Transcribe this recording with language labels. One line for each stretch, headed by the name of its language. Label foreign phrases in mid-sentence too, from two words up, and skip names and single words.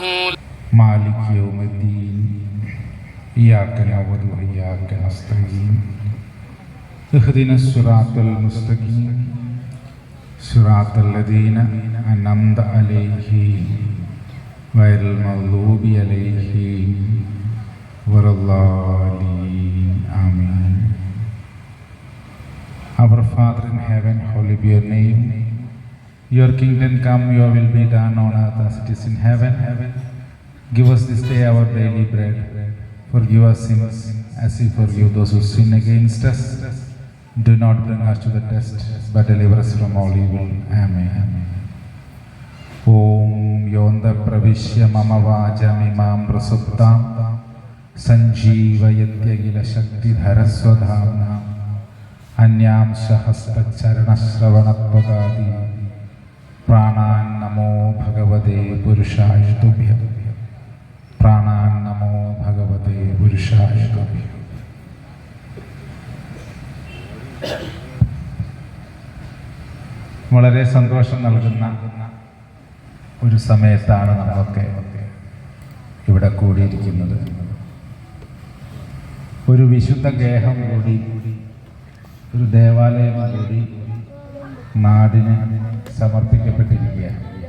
Arabic: مالك يوم الدين إياك نعبد وإياك نستعين اهدنا الصراط المستقيم صراط الذين أنعمت عليهم غير المغضوب عليهم ولا الضالين آمين.
English: Our Father in heaven, hallowed be your name. Your kingdom come, your will be done on earth as it is in heaven. Give us this day our daily bread. Forgive us sins as we forgive those who sin against us. Do not bring us to the test, but deliver us from all evil. Amen.
Sanskrit: ॐ योऽन्तः प्रविश्य मम वाचमिमां प्रसुप्तां सञ्जीवयत्यखिल शक्ति धरः स्वधाम्ना अन्यांश्च हस्त चरण श्रवणत्वगादीन् प्राणान् नमो भगवते पुरुषाय तुभ्यम् प्राणान् नमो भगवते पुरुषाय तुभ्यम्.
Malayalam: വളരെ സന്തോഷം നൽകുന്ന ഒരു സമയത്താണ് നമ്മളൊക്കെ ഇവിടെ കൂടിയിരിക്കുന്നത്. ഒരു വിശുദ്ധ ഗേഹം കൂടി, ഒരു ദേവാലയം കൂടി നാടിന് സമർപ്പിക്കപ്പെട്ടിരിക്കുകയാണ്.